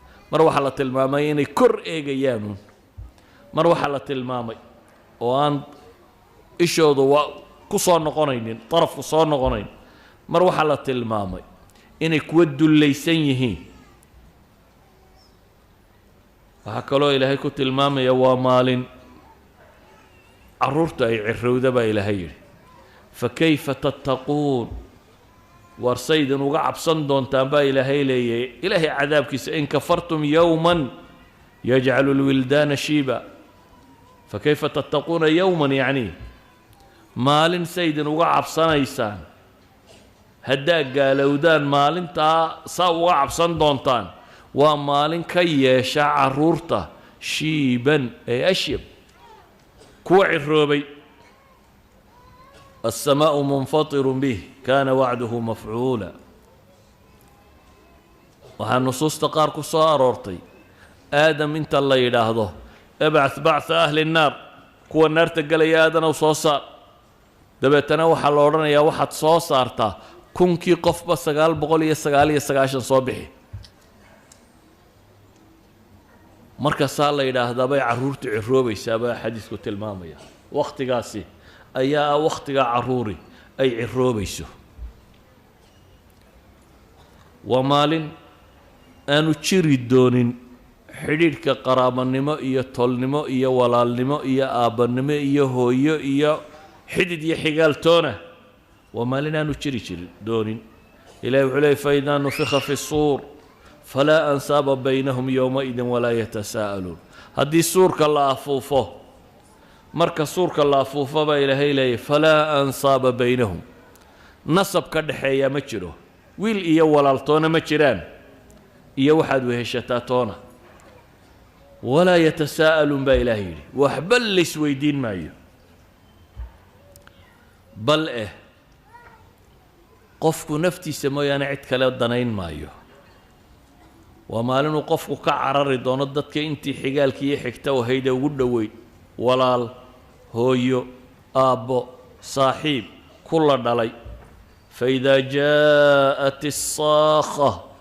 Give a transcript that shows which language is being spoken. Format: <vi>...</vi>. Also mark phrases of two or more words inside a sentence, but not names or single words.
<so>Mar waxaa la tilmaamay inay kor eegayaanuun. Mar waxaa la tilmaamay oo aan ishoodu wa-, ku soo noqonaynin, tarafku soo noqonayn. Mar waxaa la tilmaamay inay kuwa dullaysan yihiin. Waxaa kaloo Ilaahay ku tilmaamaya waa maalin carruurta ay cirrowda baa Ilaahay yidhi.</so> <ar>"فكيف تتقون؟"</ar> <so>War saydin uga cabsan doontaan baa Ilaahay leeyahay. Ilaahay cadaabkiisa,</so> <ar>"إن كفرتم يوما يجعل الولدان شيبا." "فكيف تتقون يوما؟" يعني,</ar> <so>maalin saydin uga cabsanaysaan. Haddaa gaalowdaan maalintaa saa uga cabsan doontaan. Waa maalin ka yeesha carruurta shiiban, ay ashyab. Kuwa cirroobay.</so> <ar>"السماء منفطر به، كان وعده مفعولا."</ar> <so>Waxaa nusuusta qaar ku soo aroortay, Aadam inta la yidhaahdo,</so> <ar>"ابعث بعث أهل النار."</ar> <so>Kuwa naarta galaya Aadanow soo saar. Dabeetana waxaa la odhanayaa, "Waxaad soo saartaa kunkii qofba sagaal boqol iyo sagaal iyo sagaashan soo bixi." Marka saa la yidhaahdaa bay carruurtu cirroobaysaa baa xadiisku tilmaamaya. Wakhtigaasi ayaa ah wakhtiga carruuri ay cirroobayso. Waa maalin aanu jiri doonin xidhiidhka qaraabanimo iyo tolnimo iyo walaalnimo iyo aabbannimo iyo hooyo iyo xidid iyo xigaaltoona. Waa maalin aanu jiri jiri doonin. Ilaahay wuxuu leeyahay,</so> <ar>"فإذا نفخ في الصور فلا أنساب بينهم يومئذ ولا يتساءلون."</ar> <so>Haddii suurka la afuufo, marka suurka la afuufo baa Ilaahay leeyahay,</so> <ar>"فلا أنساب بينهم."</ar> <so>Nasab ka dhexeeya ma jiro. Wiil iyo walaaltoona ma jiraan. Iyo waxaad weheshataa toona.</so> <ar>"ولا يتساءلون"</ar> <so>baa Ilaahay yidhi. Waxba la isweydiin maayo. Bal eh, qofku naftiisa mooyaane cid kale danayn maayo. Waa maalin uu qofku ka carari doono dadka intii xigaalkii iyo xigta u ahayd ee ugu dhoweyd. Walaal, hooyo, aabbo, saaxiib, ku la dhalay.</so> <ar>"فإذا جاءت الصاخة</ar>